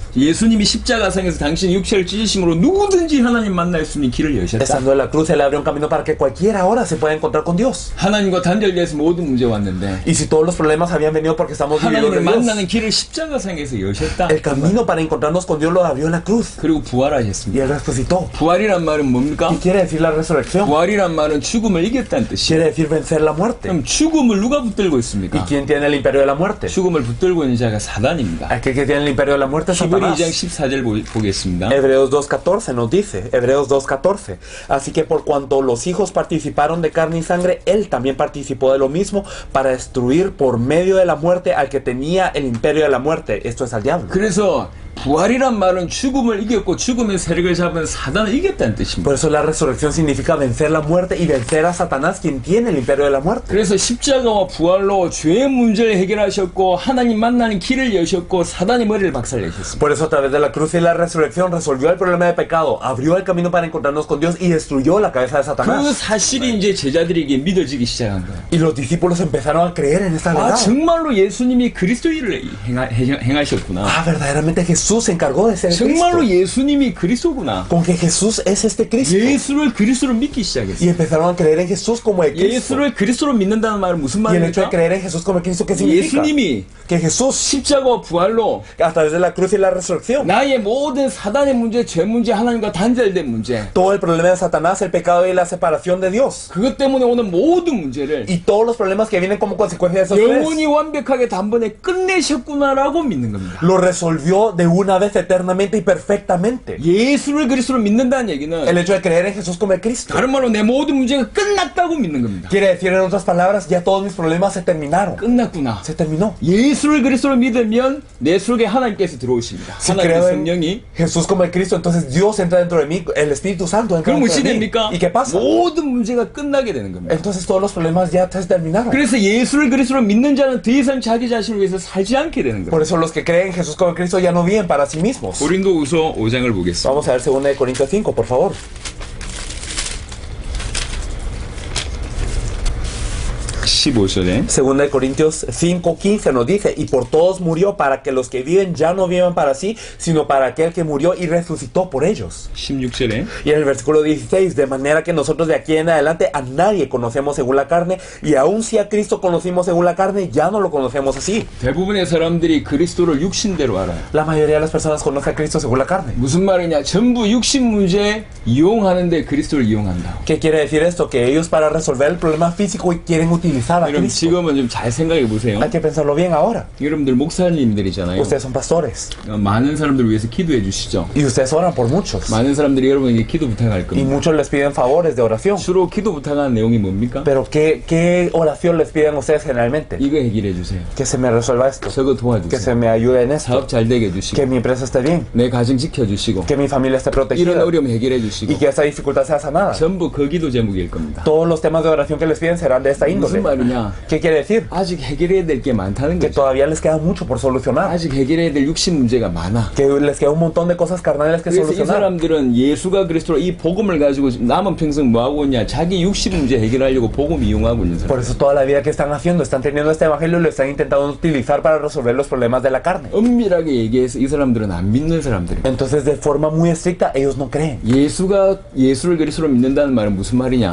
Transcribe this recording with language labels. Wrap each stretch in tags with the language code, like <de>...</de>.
<ko>예수님이 십자가상에서 당신의 육체를 찢으심으로 누구든지 하나님 만날 수 있는 길을 여셨다.</ko> <es>Estando en la cruz, Él abrió un camino para que cualquiera ahora se pueda encontrar con Dios.</es> <ko>하나님과 단절돼서 모든 문제 왔는데</ko> <es>Y si todos los problemas habían venido porque estamos divididos de</es> <ko>하나님을 만나는 길을 십자가상에서 여셨다.</ko> <es>el camino para encontrarnos con Dios lo abrió en la cruz.</es> <ko>그리고</ko> <es>Y</es> <ko>부활하셨습니다.</ko> <es>Él resucitó.</es> <ko>부활이란 말은 뭡니까?</ko> <es>¿Qué quiere decir la resurrección?</es> <ko>부활이란 말은 죽음을 이겼다는 뜻이에요.</ko> <es>Quiere decir vencer la muerte.</es> <ko>그럼 죽음을 누가 붙들고</ko> <es>¿Y</es> <ko>있습니까?</ko> <es>quién tiene el imperio de la muerte?</es> <ko>죽음을 붙들고 있는 자가 사단입니다.</ko> <es>Aquel que tiene el imperio de la muerte es</es> <ko>히브리</ko> <es>Satanás.</es> <ko>2장 14절 보겠습니다.</ko> <es>Hebreos 2.14 nos dice, Hebreos 2.14: así que por cuanto los hijos participaron de carne y sangre, Él también participó de lo mismo para destruir por medio de la muerte al que tenía el imperio de la muerte, esto es al diablo.</es> <ko>그래서 부활이란 말은 죽음을 이겼고 죽음의 세력을 잡은 사단을 이겼다는 뜻입니다.</ko> <es>Por eso la resurrección significa vencer la muerte y vencer a Satanás, quien tiene el imperio de la muerte.</es> <ko>그래서 십자가와 부활로 죄의 문제를 해결하셨고 하나님 만나는 길을 여셨고 사단의 머리를 박살내셨습니다.</ko> <es>Por eso a través de la cruz y la resurrección resolvió el problema de pecado, abrió el camino para encontrarnos con Dios y destruyó la cabeza de Satanás.</es> <ko>사실이 이제 제자들에게 믿어지기 시작한 거예요.</ko> <es>Y los discípulos empezaron a creer en esta 아 verdad.</es> <ko>정말로 예수님이 그리스도 일을 행하셨구나.</ko> <es>Ah, verdaderamente Jesús se encargó de ser el</es> <ko>정말로</ko> <es>Cristo.</es> <ko>예수님이 그리스도구나.</ko> <es>Con que Jesús es este Cristo.</es> <ko>예수를 그리스도로 믿기</ko> <es>Y</es> <ko>시작했어요.</ko> <es>empezaron a creer en Jesús como el Cristo.</es> <ko>예수를 그리스도로 믿는다는 말은 무슨</ko> <es>Y el hecho de</es> <ko>말입니까?</ko> <es>creer en Jesús como el Cristo, ¿qué significa?</es> <ko>예수님이</ko> <es>Que Jesús,</es> <ko>십자가와 부활로</ko> <es>a través de la cruz y la resurrección,</es> <ko>나의 모든 사단의 문제, 죄 문제, 하나님과 단절된 문제,</ko> <es>todo el problema de Satanás, el pecado y la separación de Dios,</es> <ko>그것 때문에 오는 모든 문제를</ko> <es>y todos los problemas que vienen como consecuencia de esos tres,</es> <ko>영원히 완벽하게 단번에 끝내셨구나라고 믿는 겁니다.</ko> <es>lo resolvió de una vez eternamente y perfectamente.</es> <ko>예수를 그리스도로 믿는다는 얘기는</ko> <es>hecho de creer en Jesús como el Cristo</es> <ko>다른 말로 내 모든 문제가 끝났다고 믿는 겁니다.</ko> <es>quiere decir, en otras palabras, ya todos mis problemas se terminaron.</es> <ko>끝났구나.</ko> <es>Se terminó.</es> <ko>예수를 그리스도로 믿으면 내 속에 하나님께서 들어오십니다.</ko> <es>Si</es> <ko>하나님의</ko> <es>creo en</es> <ko>성령이.</ko> <es>Jesús como el Cristo, entonces Dios entra dentro de mí, el Espíritu Santo entra</es> <ko>그럼</ko> <es>dentro</es> <ko>무엇이</ko> <es>de mí.</es> <ko>됩니까?</ko> <es>¿Y qué pasa?</es> <ko>모든 문제가 끝나게 되는 겁니다.</ko> <es>Entonces todos los problemas ya se terminaron.</es> <ko>그래서 예수를 그리스도로 믿는 자는 더 이상 자기 자신을 위해서 살지 않게 되는</ko> <es>Por eso los que creen en Jesús como el Cristo ya no viven para sí mismos.</es> <ko>고린도후서 5장을 보겠습니다.</ko> <es>Vamos a ver 2 Corintios 5, por favor.</es> <ko>15절에</ko> <es>2 Corintios 5:15 nos dice: y por todos murió para que los que viven ya no vivan para sí, sino para aquel que murió y resucitó por ellos.</es> <ko>16절에</ko> <es>Y en el versículo 16: de manera que nosotros de aquí en adelante a nadie conocemos según la carne, y aun si a Cristo conocimos según la carne, ya no lo conocemos así.</es> <ko>대부분의 사람들이 그리스도를 육신대로 알아요.</ko> <es>La mayoría de las personas conocen a Cristo según la carne.</es> <ko>무슨 말이냐? 전부 육신 문제 이용하는데 그리스도를 이용한다.</ko> <es>¿Qué quiere decir esto? Que ellos, para resolver el problema físico, quieren utilizar a</es> <ko>여러분</ko> <es>Cristo.</es> <ko>지금은 좀 잘 생각해 보세요.</ko> <es>Hay que pensarlo bien ahora.</es> <ko>여러분들 목사님들이잖아요.</ko> <es>Ustedes son pastores</es> <ko>많은 사람들을 위해서 기도해 주시죠.</ko> <es>y ustedes oran por muchos.</es> <ko>많은 사람들이 여러분에게 기도 부탁할</ko> <es>Y</es> <ko>겁니다.</ko> <es>muchos les piden favores de oración.</es> <ko>주로 기도 부탁하는 내용이 뭡니까?</ko> <es>Pero ¿qué oración les piden ustedes generalmente?</es> <ko>이거 해결해 주세요.</ko> <es>Que se me resuelva esto.</es> <ko>저거</ko> <es>Que se</es> <ko>도와주세요.</ko> <es>me ayude en esto.</es> <ko>사업 잘 되게</ko> <es>Que</es> <ko>해주시고</ko> <es>mi empresa esté bien.</es> <ko>내 가정 지켜주시고</ko> <es>Que mi familia esté</es> <ko>이런</ko> <es>protegida.</es> <ko>어려움 해결해</ko> <es>Y</es> <ko>주시고</ko> <es>que esta dificultad sea sanada.</es> <ko>전부 그 기도 제목일 겁니다.</ko> <es>Todos los temas de oración que les piden serán de esta</es> <ko>무슨</ko> <es>índole.</es> <ko>뭐냐?</ko> <es>¿Qué quiere decir?</es> <ko>아직 해결해야 될 게 많다는</ko> <es>Que</es> <ko>거죠.</ko> <es>todavía les queda mucho por solucionar.</es> <ko>아직 해결해야 될 육신 문제가 많아.</ko> <es>Que les queda un montón de cosas carnales que</es> <ko>그래서 이</ko> <es>solucionar.</es> <ko>사람들은 예수가 그리스도로 이 복음을 가지고 남은 평생 뭐 하고 있냐? 자기 육신 문제 해결하려고 복음 이용하고 있는</ko> <es>Por eso toda la vida que están haciendo, están teniendo este evangelio y lo están intentando utilizar para resolver los problemas de la carne.</es> <ko>엄밀하게 얘기해서 이 사람들은 안 믿는 사람들이에요.</ko> <es>Entonces, de forma muy estricta, ellos no creen.</es> <ko>예수를 그리스도로 믿는다는 말은 무슨 말이냐?</ko>